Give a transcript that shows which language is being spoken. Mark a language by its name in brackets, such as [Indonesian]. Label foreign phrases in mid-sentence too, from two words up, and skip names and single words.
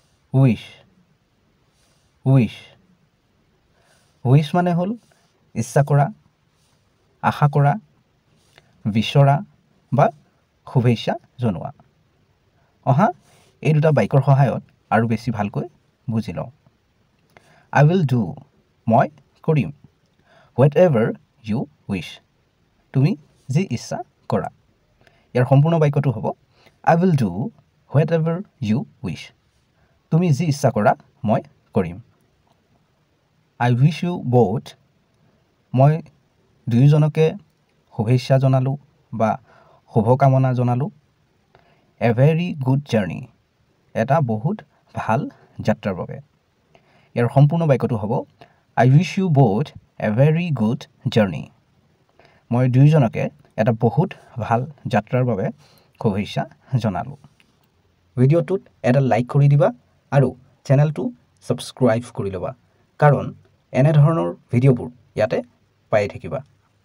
[English] wish wish wish [Assamese] মানে হ'ল ইচ্ছা কৰা, আশা কৰা, বিচৰা বা শুভেচ্ছা জনোৱা। অহা এই দুটা বাক্যৰ সহায়ত আৰু বেছি ভালকৈ বুজি লওঁ। [English] I will do, [Assamese] মই কৰিম। [English] Whatever you wish, [Assamese] তুমি যি ইচ্ছা কৰা। ইয়াৰ সম্পূৰ্ণ বাক্যটো হ'ব [English] I will do whatever you wish, [Assamese] তুমি যি ইচ্ছা কৰা মই কৰিম। [English] I wish you both, [Assamese] মই দুয়োজনকে শুভেচ্ছা জনালোঁ বা শুভকামনা জনালোঁ। [English] A very good journey, [Assamese] এটা বহুত ভাল যাত্ৰাৰ বাবে। ইয়াৰ সম্পূৰ্ণ বাক্যটো হ'ব [English] I wish you both a very good journey, [Assamese] মই দুয়োজনকে এটা বহুত ভাল যাত্ৰাৰ বাবে শুভেচ্ছা জনালোঁ। ভিডিঅ'টোত এটা লাইক কৰি দিবা আৰু চেনেলটো ছাবস্ক্ৰাইব কৰি ল'বা, কাৰণ এনেধৰণৰ ভিডিঅ'বোৰ ইয়াতে পাই থাকিবা।